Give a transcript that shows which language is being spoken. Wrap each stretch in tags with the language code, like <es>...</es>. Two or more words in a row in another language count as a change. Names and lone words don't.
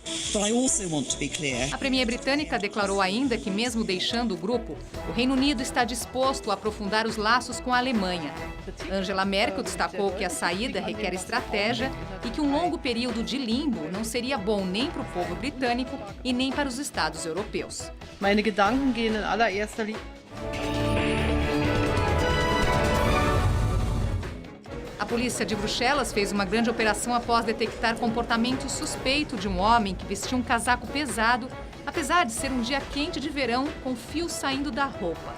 <pt>A premier britânica declarou ainda que, mesmo deixando o grupo, o Reino Unido está disposto a aprofundar os laços com a Alemanha. Angela Merkel destacou que a saída requer estratégia e que um longo período de limbo não seria bom nem para o povo britânico e nem para os Estados europeus.</pt> <de>Meine Gedanken gehen in allererster Linie.</de> <pt>A polícia de Bruxelas fez uma grande operação após detectar comportamento suspeito de um homem que vestia um casaco pesado, apesar de ser um dia quente de verão, com fios saindo da roupa.</pt>